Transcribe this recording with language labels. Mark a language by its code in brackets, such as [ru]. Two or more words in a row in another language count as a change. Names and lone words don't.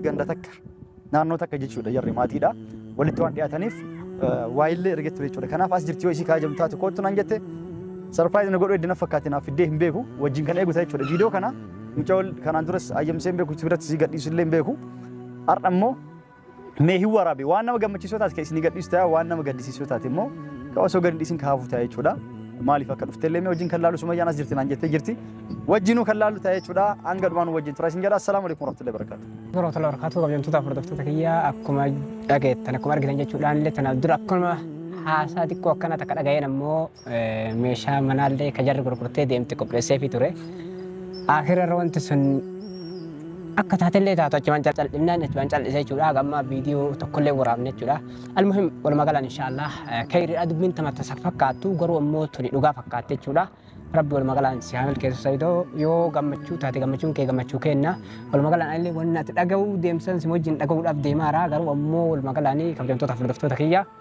[om] ganda takka naannoo takka jechuudha jarri maatiidha walitti waan dhiyaataniif waa'illee erga ture jechuudha kanaaf as jirti yoo isii kaajamtu taate kootu naan jette sarpiraayiz na godhu eddina fakkaate naaf fiddee hin beeku wajjin kan eegu ta'e jechuudha viidiyoo kana mucoon kanaan duras ayyamsee hin beeku biratti isii gadhiisu illee hin beeku har'a immoo mee hin waraabe waan nama gammachiisoo taate kan isin gadhiisu ta'a waan nama gaddisiisoo taate immoo ka osoo gadi dhiisin kaafu ta'e jechuudha maaliif akka dhufteellee mee wajjin kan laalu Sumayyaan as jirti naan jettee jirti wajjinuu kan laalu ta'e jechuudha hanga dhumaan wajjin tura isin jedha [ar] السلام عليكم ورحمة الله وبركاته ورحمة الله وبركاته [om] qabamtoota furdoftoota kiyya akkuma dhageettan akkuma argitan jechuudhaan illee tanaaf dura akkuma haasaa xiqqoo akkana takka dhaga'een ammoo meeshaa manaallee ka jarri gurgurtee deemte qopheessee fi ture akhirarra wanti sun akka taatellee taatu achumaan cal'inaan achumaan cal'isee jechuudha gamma viidiyoo tokkollee waraabne jechuudha almuhim walumaa galaan inshaallah khayriidha dubbiin tamatti fakkaattu garuu ammoo tuni dhugaa fakkaatte jechuudha rabbi walumaa galaan si haamil keessa sayidoo yoo gammachuu taate gammachuun kee gammachuu kenna walumaa galaan illee wanni ati dhaga'uu deemsan si wajjin dhaga'uudhaaf deemaara garuu ammoo walumaa galaanii kabajamtoota furdoftoota kiyya